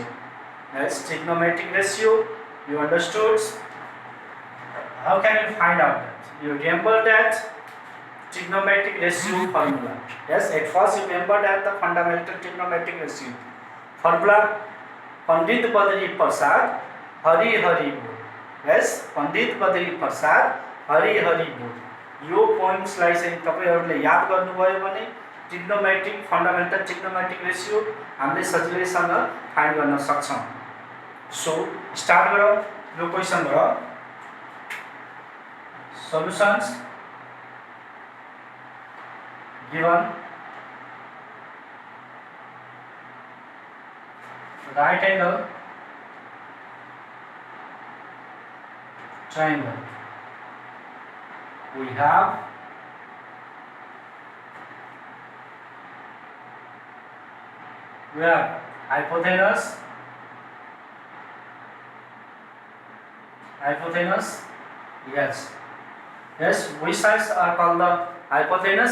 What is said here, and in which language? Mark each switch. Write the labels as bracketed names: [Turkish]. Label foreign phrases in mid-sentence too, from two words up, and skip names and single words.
[English] Yes, trigonometric ratio. You understood? How can you find out that? You remember that trigonometric ratio formula. Yes, at first you remember that the fundamental trigonometric ratio formula. Pandit Badri Prasad Hari Hari Bol. Yes, Pandit Badri Prasad Hari Hari Bol. [Nepali] यो पोइन्ट्सलाई चाहिँ तपाईहरुले याद गर्नुभयो भने [English] trigonometric fundamental trigonometric ratio [Nepali] हामीले सजिलैसँग फाइन्ड गर्न सक्छौं। सो स्टार्ट गरौँ यो क्वेशनबाट। [English] solutions given right angle triangle, we have hypotenuse, yes, which sides are called the hypotenuse?